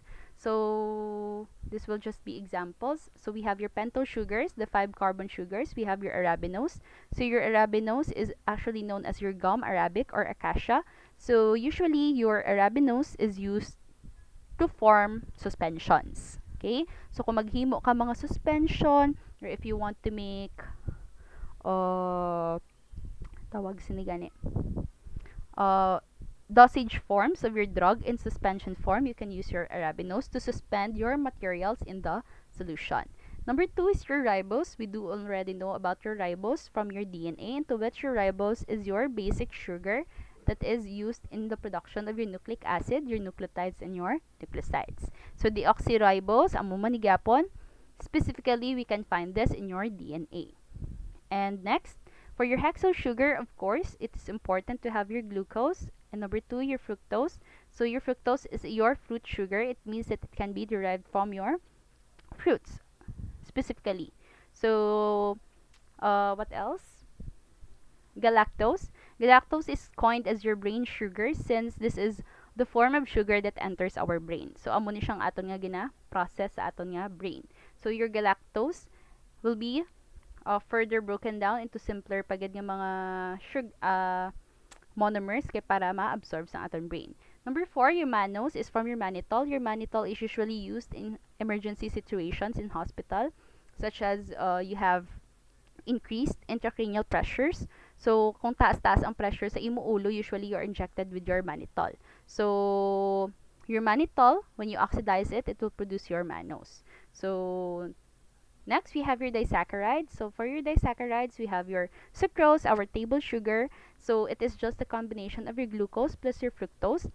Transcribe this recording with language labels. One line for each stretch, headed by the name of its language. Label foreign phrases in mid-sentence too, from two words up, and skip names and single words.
English: So, this will just be examples. So, we have your pentose sugars, the 5 carbon sugars. We have your arabinose. So, your arabinose is actually known as your gum arabic or acacia. So, usually, your arabinose is used to form suspensions. Okay? So,
Hiligaynon: kung maghimo ka mga suspension,
English: or if you want to make,
Hiligaynon: tawag sinigani,
English: dosage forms of your drug in suspension form, you can use your arabinose to suspend your materials in the solution. Number 2 is your ribose. We do already know about your ribose from your DNA, into which your ribose is your basic sugar that is used in the production of your nucleic acid, your nucleotides, and your nucleosides. So,
Hiligaynon: deoxyribose, amo man ni gyapon,
English: specifically, we can find this in your DNA. And next, for your hexose sugar, of course, it's important to have your glucose, and number 2, your fructose. So your fructose is your fruit sugar. It means that it can be derived from your fruits specifically. So what else? Galactose. Galactose is coined as your brain sugar since this is the form of sugar that enters our brain.
Hiligaynon: So amo ni siyang aton nga gina-process sa aton nga brain.
English: So your galactose will be further broken down into simpler
Hiligaynon: pagid nga mga monomers kay para ma-absorb sa aton brain.
English: Number 4, your mannose is from your mannitol. Your mannitol is usually used in emergency situations in hospital, such as you have increased intracranial pressures. So,
Hiligaynon: kung taas-taas ang pressure sa imo ulo,
English: usually you're injected with your mannitol. So, your mannitol, when you oxidize it, it will produce your mannose. So, next, we have your disaccharides. So, for your disaccharides, we have your sucrose, our table sugar. So, it is just a combination of your glucose plus your fructose.